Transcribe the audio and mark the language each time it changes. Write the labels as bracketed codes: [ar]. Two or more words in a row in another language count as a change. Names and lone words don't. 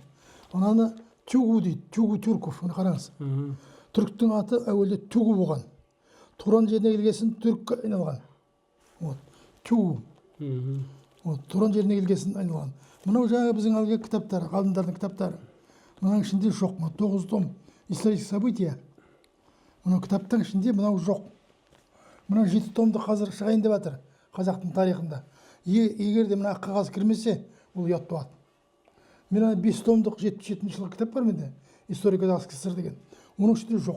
[kk] Ананы Тюгу дейді, Тюгу Түрков, оны қараңыз. Түріктің аты әуелде Тюгу болған. Туран жеріне келгесін түркке айналған. Тюгу. Туран жеріне келгесін айналған. Мынау жаңа біздің әлгі кітаптары, ғалымдардың кітаптары. Мынаның ішінде жоқ. [ru] 9 том исторические события. [kk] Мынау кітаптың ішінде мынау жоқ. Мынау 7 томды қазір шығайын деп жатыр қазақтың тарихында. Егер де мына қағаз кірмесе, ол ұят болады. Мен 5 томдық 77 жылғы кітап бар менде, [ru] история казахской ССР [kk] деген. Оның ішінде жоқ.